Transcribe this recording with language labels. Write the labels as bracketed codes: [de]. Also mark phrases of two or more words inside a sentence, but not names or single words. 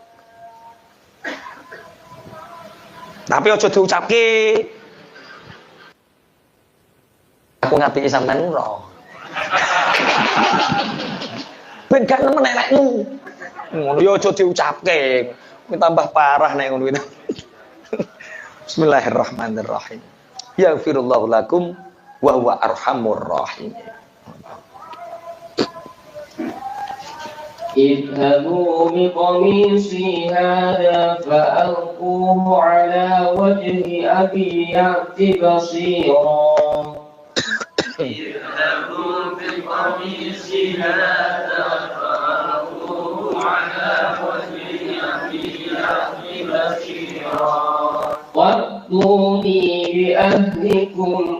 [jv] Tapi aja diucapke. Aku ngapiki sampean ora. Ben gak nemen elekmu. Ngono ya aja diucapke. Kuwi tambah parah nek ngono iki. [ar] بسم الله الرحمن الرحيم. يغفر الله لكم وهو أرحم الراحمين. اذهبوا بقميصي هذا فألقوه على وجه أبي يأت بصيرا اذهبوا بقميصي هذا فألقوه على وجه أبي يأت بصيرا وأتوني بأهلكم